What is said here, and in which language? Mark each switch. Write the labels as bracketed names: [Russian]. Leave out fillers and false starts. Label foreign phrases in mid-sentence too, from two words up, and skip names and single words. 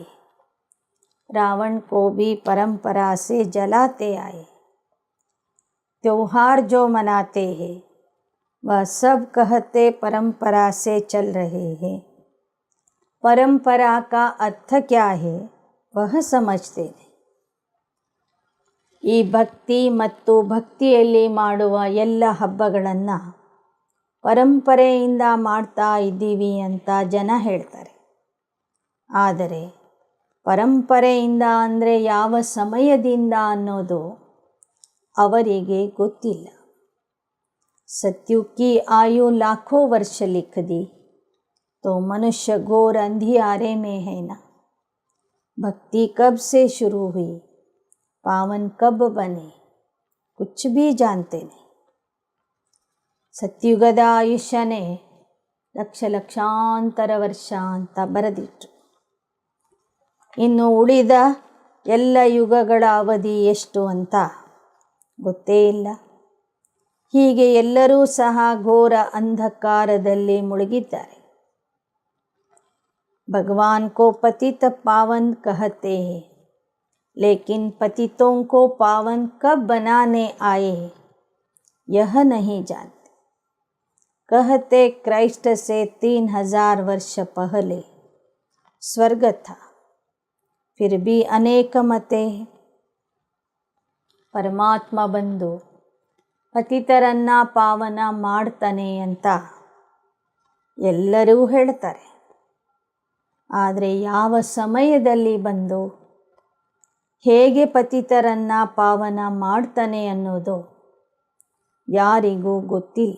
[Hindi] रावण को भी परंपरा से जलाते आए. त्योहार जो मनाते हैं वह सब कहते परंपरा से चल रहे हैं. परंपरा का अर्थ क्या है वह समझते नहीं. [Kannada] ಈ ಭಕ್ತಿ ಮತ್ತು ಭಕ್ತಿಯಲ್ಲಿ ಮಾಡುವ ಎಲ್ಲ ಹಬ್ಬಗಳನ್ನು ಪರಂಪರೆಯಿಂದ ಮಾಡ್ತಾ ಇದ್ದೀವಿ ಅಂತ ಜನ ಹೇಳ್ತಾರೆ. ಆದರೆ ಪರಂಪರೆಯಿಂದ ಅಂದರೆ ಯಾವ ಸಮಯದಿಂದ ಅನ್ನೋದು ಅವರಿಗೆ ಗೊತ್ತಿಲ್ಲ. [Hindi] सत्युग की आयु लाखों वर्ष लिख दी तो मनुष्य घोर अंधियारे में है ना. भक्ति कब से शुरू हुई, पावन कब बने, कुछ भी जानते नहीं. [Kannada] ಸತ್ಯುಗದ ಆಯುಷ್ಯನೇ ಲಕ್ಷ ಲಕ್ಷಾಂತರ ವರ್ಷ ಅಂತ ಬರೆದಿಟ್ರು. ಇನ್ನು ಉಳಿದ ಎಲ್ಲ ಯುಗಗಳ ಅವಧಿ ಎಷ್ಟು ಅಂತ ಗೊತ್ತೇ ಇಲ್ಲ. ಹೀಗೆ ಎಲ್ಲರೂ ಸಹ ಘೋರ ಅಂಧಕಾರದಲ್ಲಿ ಮುಳುಗಿದ್ದಾರೆ. [Hindi] भगवान को पतित पावन कहते हैं, लेकिन पतितों को पावन कब बनाने आए यह नहीं जानते. कहते क्राइस्ट से 3000 वर्ष पहले स्वर्ग था, फिर भी अनेक मते. [Kannada] ಪರಮಾತ್ಮ ಬಂದು ಪತಿತರನ್ನು ಪಾವನ ಮಾಡ್ತಾನೆ ಅಂತ ಎಲ್ಲರೂ ಹೇಳ್ತಾರೆ. ಆದರೆ ಯಾವ ಸಮಯದಲ್ಲಿ ಬಂದು ಹೇಗೆ ಪತಿತರನ್ನು ಪಾವನ ಮಾಡ್ತಾನೆ ಅನ್ನೋದು ಯಾರಿಗೂ ಗೊತ್ತಿಲ್ಲ.